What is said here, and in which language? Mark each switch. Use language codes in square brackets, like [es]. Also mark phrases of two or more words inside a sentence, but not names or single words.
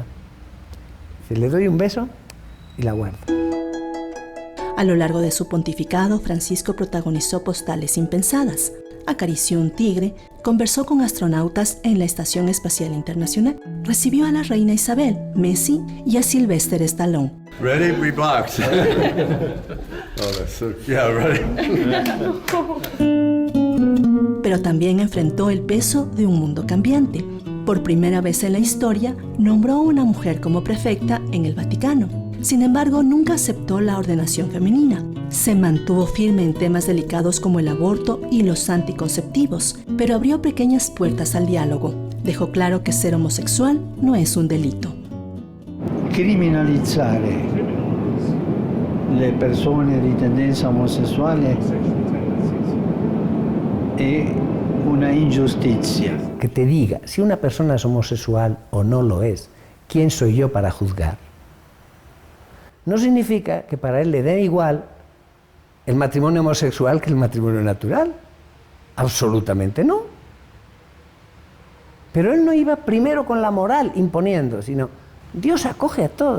[es] Le doy un beso y la guardo. A lo largo de su pontificado, Francisco protagonizó postales impensadas. Acarició un tigre, conversó con astronautas en la Estación Espacial Internacional, recibió a la reina Isabel, Messi y a Sylvester Stallone. [en] Ready? We box. Yeah, ready. [es] Pero también enfrentó el peso de un mundo cambiante. Por primera vez en la historia, nombró a una mujer como prefecta en el Vaticano. Sin embargo, nunca aceptó la ordenación femenina. Se mantuvo firme en temas delicados como el aborto y los anticonceptivos, pero abrió pequeñas puertas al diálogo. Dejó claro que ser homosexual no es un delito. [it] Criminalizzare le persone di tendenza omosessuale è una ingiustizia. [es] Que te diga si una persona es homosexual o no lo es, ¿quién soy yo para juzgar? No significa que para él le dé igual el matrimonio homosexual que el matrimonio natural. Absolutamente no. Pero él no iba primero con la moral imponiendo, sino Dios acoge a todos.